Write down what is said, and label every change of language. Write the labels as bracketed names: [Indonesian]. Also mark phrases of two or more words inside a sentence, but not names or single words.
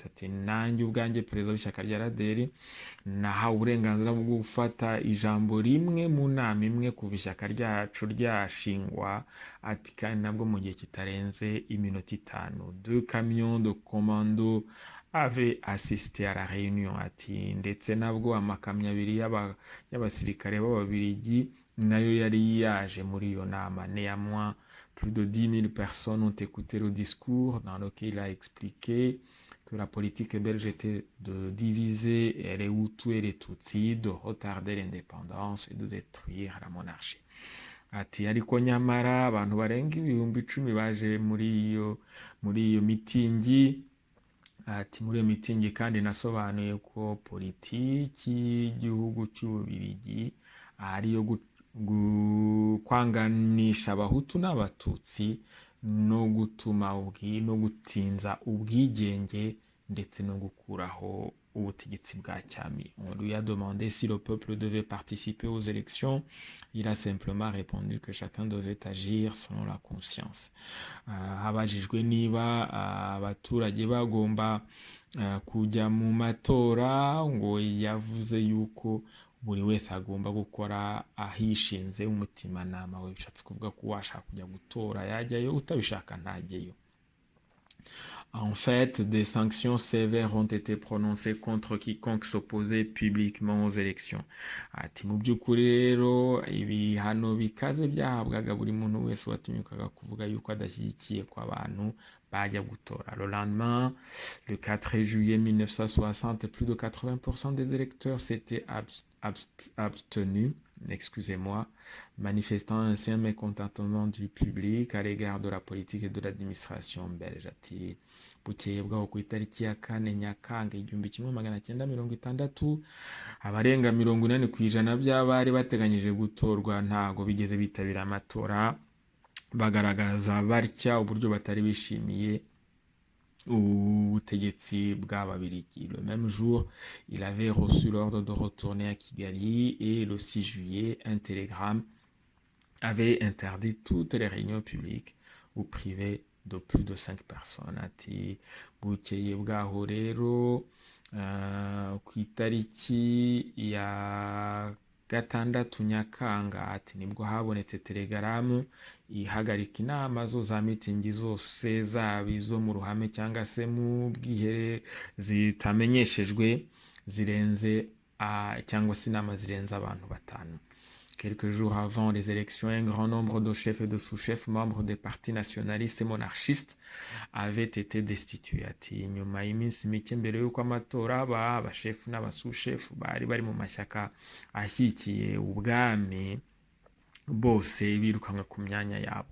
[Kinyarwanda] Ati nanjye ubwanjye perezida w'ishyaka rya RADER nahawe uburenganzira bwo gufata ijambo rimwe mu nama imwe kuva ishyaka ryacu ryashingwa, ati kandi nabwo mu gihe kitarenze iminota 5. [French] 2 camions de commando avaient assisté à la réunion. [Kinyarwanda] Ati ndetse nabwo amakamyo 2 y'abasirikare b'Ababiligi nayo yari yaje muri iyo nama. [French] Néanmoins, plus de 10 000 personnes ont écouté le discours dans lequel il a expliqué que la politique belge était de diviser les Hutus et les Tutsis, de retarder l'indépendance et de détruire la monarchie. [Kinyarwanda] Ati ariko nyamara abantu barenga 10,000 baje muri iyo mitingi. Ati muri iyo mitingi kandi nasobanuye ko politiki y'igihugu cy'Ububiligi ari yo kwanganisha abahutu n'abatutsi no gutuma no gutinza ubwigenge ndetse no gukuraho ubutegetsi bwa cyami. [French] On lui a demandé si le peuple devait participer aux élections. Il a simplement répondu que chacun devait agir selon la conscience. [Kinyarwanda] Habajijwe niba abaturage bagomba kujya mu matora, ngo yavuze yuko buri wese agomba gukora ahishinze umutimanama we, bishatse kuvuga ko washaka kujya gutora yajyayo, utabishaka ntajyeyo. [French] En fait, des sanctions sévères ont été prononcées contre quiconque s'opposait publiquement aux élections. [Kinyarwanda] Ati mu by'ukuri rero ibihano bikaze byahabwaga buri muntu wese watinyukaga kuvuga yuko adashyigikiye ko abantu bajya gutora. [French] Le lendemain, le 4 juillet 1960, plus de 80% des électeurs s'étaient abstenus, manifestant ainsi un mécontentement du public à l'égard de la politique et de l'administration belge. [Kinyarwanda] Ati bukeye bwaho ku itariki ya 4 Nyakanga 1960, abarenga 80% by'abari bateganyije gutorwa ntago bigeze bitabira amatora, bagaragaza batya uburyo batari bishimiye ubutegetsi bw'Ababiligi. [French] Le même jour, il avait reçu l'ordre de retourner à Kigali et le 6 juillet, un télégramme avait interdit toutes les réunions publiques ou privées de plus de 5 personnes. [Kinyarwanda] Ati bukeye bwaho rero ku itariki ya 6 Nyakanga, ati nibwo habonetse telegaramu ihagarika inama zo za mitingi zose, zaba izo mu ruhame cyangwa se mu bwihere zitamenyeshejwe zirenze cyangwa se inama zirenze abantu batanu. [French] Quelques jours avant les élections, un grand nombre de chefs et de sous-chefs membres des partis nationalistes et monarchistes avaient été destitués. [Kinyarwanda] Ati nyuma y'iminsi mike mbere y'uko amatora aba, abashefu n'abasous-chefs bari mu mashyaka ashyigikiye ubwami bose birukanwe ku myanya yabo.